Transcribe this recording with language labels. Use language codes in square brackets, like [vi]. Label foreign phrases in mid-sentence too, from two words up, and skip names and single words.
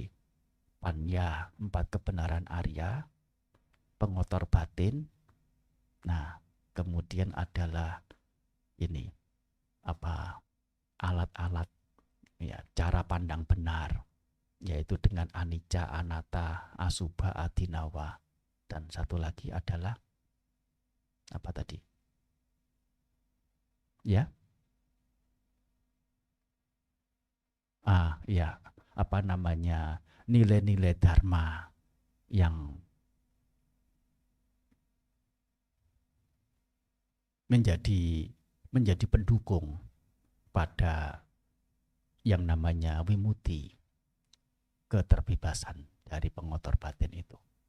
[id] Panya, 4 kebenaran Arya, pengotor batin. Nah, kemudian adalah ini alat-alat, ya, cara pandang benar, yaitu dengan [pi] anicca, anatta, asubha, adinawa. [id] Dan satu lagi adalah apa tadi? Ya. Ya, nilai-nilai dharma yang menjadi pendukung pada yang namanya wimuti, keterbebasan dari pengotor batin itu.